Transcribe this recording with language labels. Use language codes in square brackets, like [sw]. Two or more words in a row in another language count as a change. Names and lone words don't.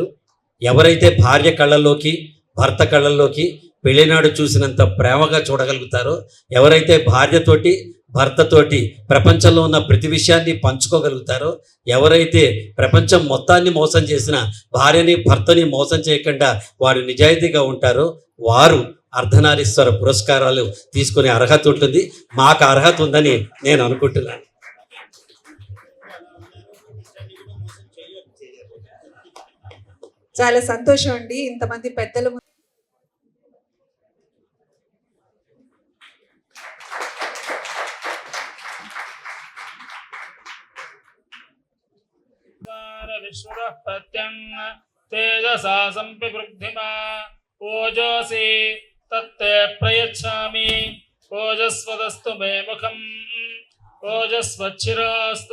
[te] ఎవరైతే భార్య కళ్ళల్లోకి, భర్త కళ్ళల్లోకి పెళ్లినాడు చూసినంత ప్రేమగా చూడగలుగుతారో, ఎవరైతే భార్యతోటి, భర్తతోటి ప్రపంచంలో ఉన్న ప్రతి విషయాన్ని పంచుకోగలుగుతారో, ఎవరైతే ప్రపంచం మొత్తాన్ని మోసం చేసిన భార్యని, భర్తని మోసం చేయకుండా వారు నిజాయితీగా ఉంటారో వారు అర్ధనారీశ్వర పురస్కారాలు తీసుకునే అర్హత ఉంటుంది. మాకు అర్హత ఉందని నేను అనుకుంటున్నాను. చాలా సంతోషం అండి. ఇంతమంది పెద్దలు [sa] विश्वतः प्रत्यं तेजसा संपिवृद्धिमा ओजोऽसि तत्ते प्रयच्छामि ओजस्वदस्तु मे मुखम् ओजस्वच्छिरोऽस्तु